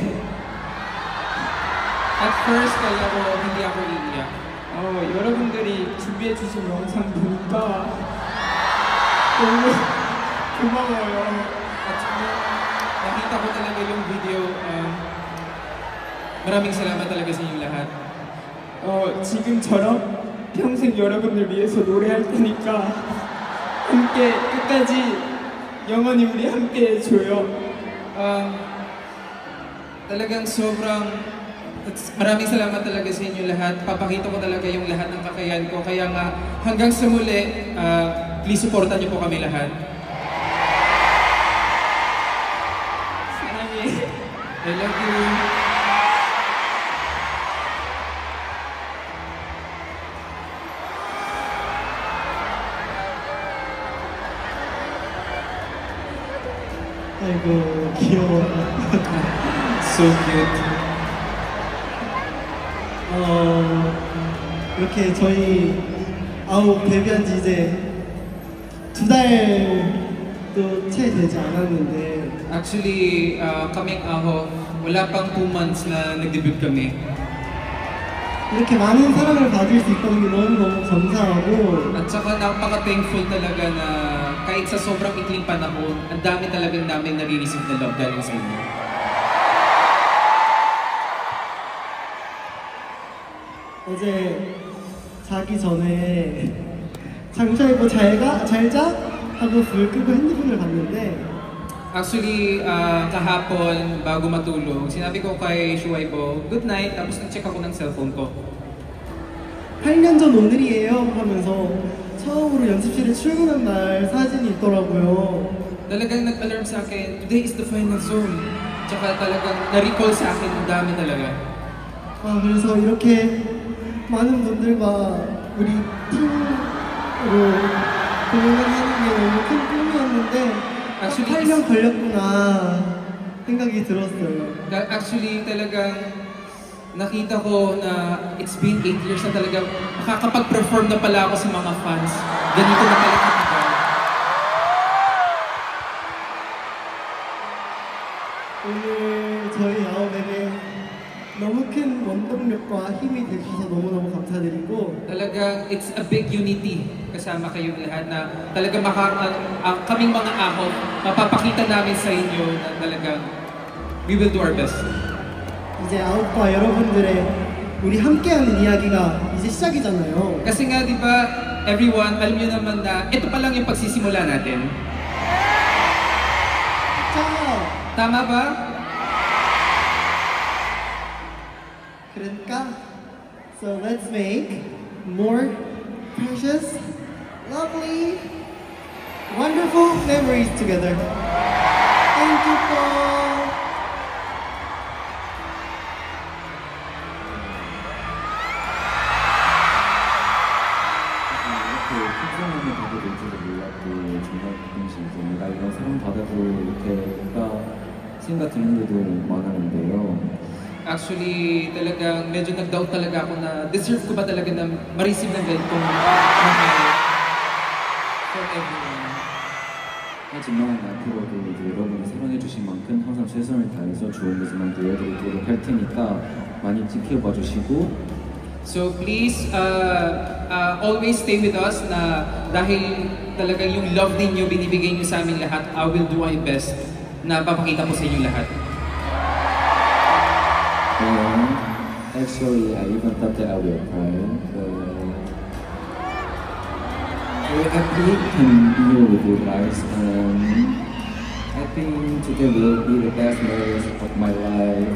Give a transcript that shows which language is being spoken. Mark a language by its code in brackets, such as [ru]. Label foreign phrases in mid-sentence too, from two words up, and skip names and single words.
[en] At first, [tl] kaya ko hindi ako iiyak. [ko] 여러분들이 준비해 주신 영상 보니까 너무 고마워요. [tl] At nakita ko talaga yung video. Maraming salamat talaga sa inyong lahat. [ko] 지금처럼 평생 여러분들 위해서 노래할 테니까 함께 끝까지 영원히 우리 함께 해줘요. [tl] Talagang maraming salamat talaga sa inyo lahat. Papakita ko talaga yung lahat ng kakayahan ko. Kaya nga, hanggang sa muli, please supportan niyo po kami lahat. [ko] 사랑해. [en] I love you. [ko] 아이고 귀여워. [en] So cute. [ko] 이렇게 저희 아홉 데뷔한 지 이제 2달도 채 되지 않았는데 [tl] Actually, kaming Aho, wala pang 2 months na nag-debut kami. [ko] 이렇게 많은 사랑을 받을 수 있다는 게 너무너무 감사하고 [tl] At saka napaka-thankful talaga na kahit sa sobrang ikling panahon, ang dami talagang namin nare-receive na love galing sa inyo. [ko] 어제 자기 전에 장차이고 잘자 하고 불 끄고 핸드폰을 봤는데 [tl] Actually, kahapon, bago matulog, sinabi ko kay Shuaibo, [en] good night, [tl] tapos nag-check ako ng cellphone ko. [ko] 8년 전 오늘이에요 하면서 처음으로 연습실에 출근한 날 사진이 있더라고요. [tl] Talagang nag-alarm sa akin, [en] today is the final zone. [tl] Tsaka talagang na-recall sa akin, ang dami talaga. [ko] 그래서 이렇게 많은 분들과 우리 팀으로 공연을 하는 게 너무 큰 꿈이었는데 [en] Actually, [ko] 8년 걸렸구나 생각이 들었어요. [tl] Actually, talagang nakita ko na [en] it's been 8 years [tl] na talaga makakapag-perform na pala ako sa mga fans. Ganito na pala katagal. [ko] 오늘 저희 아홉에게 너무 큰 원동력과 힘이 되셔서 너무너무 감사드리고 [tl] Talagang [en] it's a big unity [tl] kasama kayong lahat na talagang kaming mga Aho, mapapakita namin sa inyo na talagang [en] we will do our best. [ko] 이제 아홉과 여러분들의 우리 함께하는 이야기가 이제 시작이잖아요. [tl] Kasi nga, di ba, everyone, alam niyo naman na ito pa lang yung pagsisimula natin. [ko] 자, [tl] Tama ba? [en] 그러니까 so let's make more precious, lovely, wonderful memories together. Thank you all. [ko] 이렇게 풍성함을 받게 될 줄도 몰랐고 정말 가끔씩 이제 내가 이런 사랑 받아도 이렇게 생각 드는 일도 많았는데요. [tl] Actually, talagang medyo nag-doubt talaga ako na deserve ko ba talaga na ma-receive ng ganitong mahal [en] from everyone. [ko] 하지만 앞으로도 이제 여러분이 사랑해주신 만큼 항상 최선을 다해서 좋은 모습만 보여드리도록 할 테니까 많이 지켜봐 주시고 [en] So please, always stay with us [tl] na dahil talagang yung love ninyo binibigay nyo sa amin lahat, [en] I will do my best [tl] na papakita ko sa inyo lahat. [en] Actually, I even thought that I will cry, but we're happy to be here with you guys, and I think today will be the best memories of my life.